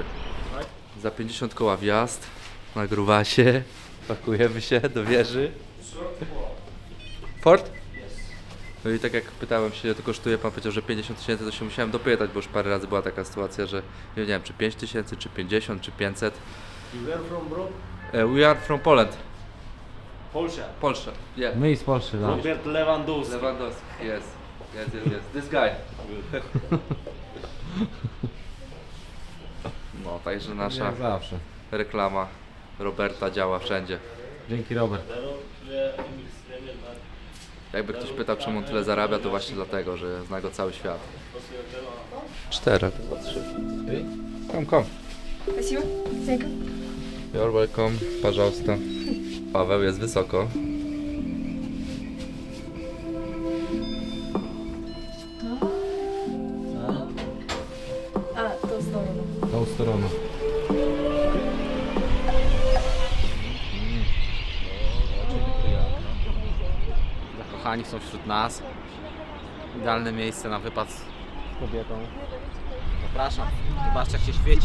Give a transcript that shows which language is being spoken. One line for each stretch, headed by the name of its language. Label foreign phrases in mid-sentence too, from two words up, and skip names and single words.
Polish: Za 50 koła wjazd, na gruwasie, pakujemy się do wieży. Ford? No i tak jak pytałem się, ile to kosztuje, pan powiedział, że 50 000, to się musiałem dopytać, bo już parę razy była taka sytuacja, że nie wiem, czy 5 000, czy 50, czy 500.
English: You are from bro? We are from Poland. Polsha.
Polish: Polsce. Yeah. My z Polski, no. Robert Lewandowski. Lewandowski.
English: Yes. Yes. This guy.
Polish: No, także nasza Jak zawsze. reklama Roberta działa wszędzie. Dzięki, Robert. Jakby ktoś pytał, czemu on tyle zarabia, to właśnie dlatego, że zna go cały świat. 4, 3. Kom.
Russian: Спасибо. Зайка.
English: You're welcome.
Russian: Пожалуйста.
Polish: Paweł jest wysoko.
Russian: А, ту сторону.
Polish: Tą stroną. Zakochani są wśród nas. Idealne miejsce na wypad z kobietą. Zapraszam. Zobaczcie, jak się świeci.